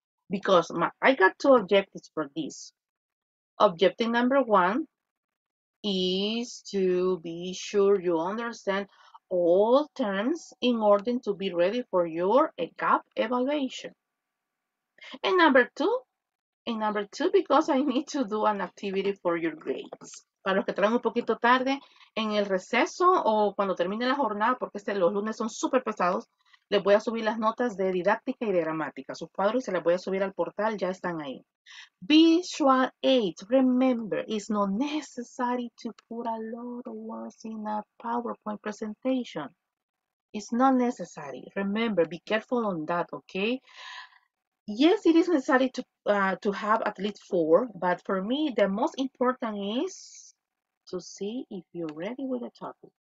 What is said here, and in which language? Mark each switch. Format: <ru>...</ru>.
<en>Because I got 2 objectives for this. Objective number 1 is to be sure you understand all terms in order to be ready for your gap evaluation. And number two, because I need to do an activity for your grades.</en> <es>Para los que traen un poquito tarde, en el receso o cuando termine la jornada, porque los lunes son súper pesados, les voy a subir las notas de didáctica y de gramática. Sus cuadros se las voy a subir al portal, ya están ahí.</es> <en>Visual aids, remember, it's not necessary to put a lot of words in a PowerPoint presentation. It's not necessary. Remember, be careful on that, okay? Yes, it is necessary to have at least 4, but for me, the most important is to see if you're ready with the topic.</en>